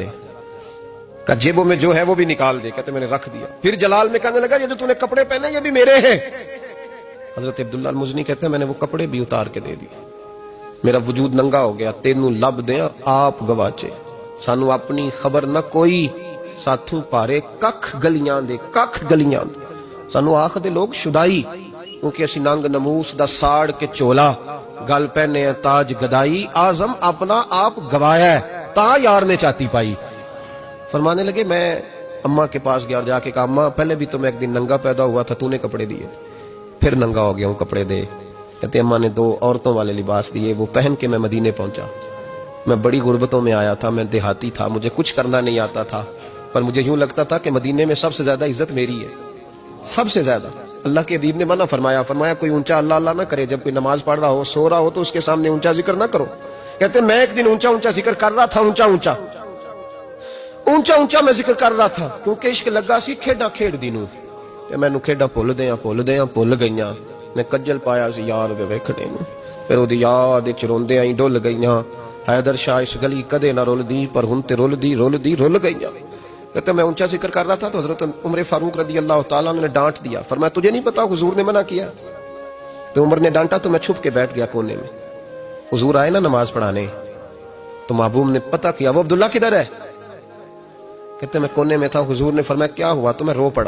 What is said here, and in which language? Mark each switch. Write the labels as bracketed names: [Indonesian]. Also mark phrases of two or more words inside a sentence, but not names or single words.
[Urdu] کہا جیبوں میں جو ہے وہ بھی نکال دے. کہتے میں نے رکھ دیا. پھر جلال میں کہنے لگا یہ جو تو نے کپڑے پہنے یہ بھی میرے ہیں. حضرت عبداللہ المزنی کہتے ہیں میں نے وہ کپڑے بھی اتار کے دے دیے. میرا وجود ننگا ہو گیا. [Punjabi] تینوں لب دیں آپ گواچے، سانو اپنی خبر نہ کوئی، ساتھوں پارے ککھ گلیاں دے، ککھ گلیاں دے. سانو آخ دے لوگ شدائی، کیونکہ اسی ننگ نموس دا ساڑ کے چولا، گل پہنے ہیں تاج گدائی، آزم اپنا آپ گوایا ہے تا یار نے چاتی پائی. [Urdu] فرمانے لگے میں اماں کے پاس گیا اور جا کے کہا اماں پہلے بھی تو میں ایک دن ننگا پیدا ہوا تھا، تو نے کپڑے دیے، پھر ننگا ہو گیا ہوں، کپڑے دے. کہتے اماں نے 2 عورتوں والے لباس دیے، وہ پہن کے میں مدینے پہنچا. میں بڑی غربتوں میں آیا تھا، میں دیہاتی تھا، مجھے کچھ کرنا نہیں آتا تھا، پر مجھے یوں لگتا تھا کہ مدینے میں سب سے زیادہ عزت میری ہے، سب سے زیادہ. اللہ کے حبیب نے منع فرمایا کوئی اونچا اللہ اللہ نہ کرے، جب کوئی نماز پڑھ رہا ہو سو رہا ہو تو اس کے سامنے اونچا ذکر نہ کرو. کہتے میں ایک دن اونچا اونچا ذکر کر رہا تھا، اونچا اونچا میں ذکر کر رہا تھا، کیونکہ [Punjabi] عشق لگا سی کھیڈا کھیڈ دی نوں، تے مینوں کھیڈا بھول گئیاں. میں کجل پایا سی یار دے ویکھنے نوں، پھر اودی یاد وچ روندے آئی ڈل گئیاں. حیدر شاہ اس گلی کدے نہ رول دی، پر ہن تے رول گئیاں. [Urdu] کہتے میں اونچا ذکر کر رہا تھا تو حضرت عمر فاروق رضی اللہ تعالیٰ نے ڈانٹ دیا. فرمایا تجھے نہیں پتا حضور نے منع کیا؟ تو عمر نے ڈانٹا تو میں چھپ کے بیٹھ گیا کونے میں. حضور آئے نا نماز پڑھانے تو محبوب نے پتہ کیا وہ عبداللہ کدھر ہے. کہتے میں کونے میں تھا. حضور نے فرمایا کیا ہوا؟ تو میں رو پڑا.